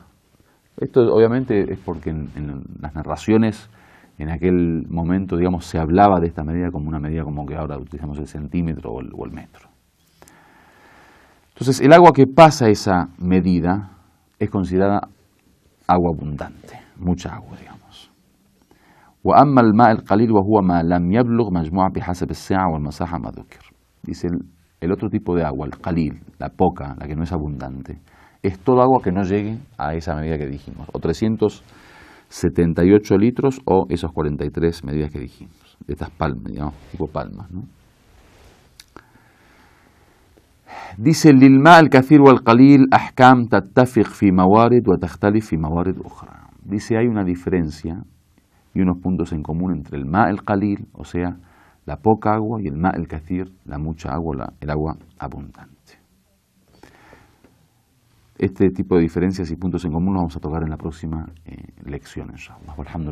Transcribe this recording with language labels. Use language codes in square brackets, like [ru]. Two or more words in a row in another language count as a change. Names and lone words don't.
[es] Esto obviamente es porque en las narraciones en aquel momento, digamos, se hablaba de esta medida como una medida como que ahora utilizamos el centímetro o el metro. Entonces, el agua que pasa esa medida es considerada agua abundante, mucha agua, digamos. [ar] وأما الماء القليل وهو ما لم يبلغ مجموعة بحسب السعة والمساحة ما ذكر. [es] Dice el otro tipo de agua, el qalil, la poca, la que no es abundante, es todo agua que no llegue a esa medida que dijimos, o 378 litros o esos 43 medidas que dijimos, de estas palmas, digamos, tipo palmas, ¿no? Dice, [ar] للماء الكثير والقليل أحكام تتفق في موارد وتختلف في موارد أخرى. [es] Dice, hay una diferencia y unos puntos en común entre el [ar] الماء القليل, [es] o sea, la poca agua, y el [ar] الماء الكثير, [es] la mucha agua, el agua abundante. Este tipo de diferencias y puntos en común los vamos a tocar en la próxima lección, inshallah.